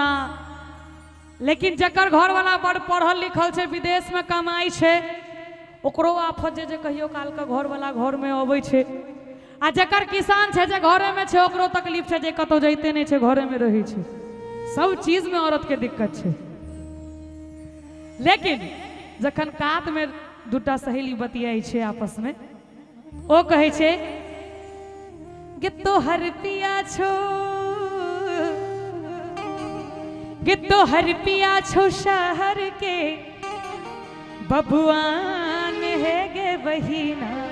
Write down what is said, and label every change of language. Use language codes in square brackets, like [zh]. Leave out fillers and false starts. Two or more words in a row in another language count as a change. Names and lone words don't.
[mai] लेकिन जकर घर वाला बड़ पढ़ल लिखल छै, विदेश में कमाई छै, ओकरो आफत जे कहियो काल के घर वाला घर में अबै छै। आ जकर किसान छै जे घरे में छै, ओकरो तकलीफ छै जे कतौ जैते नहीं छै, घरे में रही छै। सब चीज में औरत के दिक्कत छै। लेकिन जखन कात में दूटा सहेली बतियाई छै आपस में, ओ कहे छै गे तोहर पिया छो, गे तोहर पिया छो शहर के बबुआन है गे बहिना,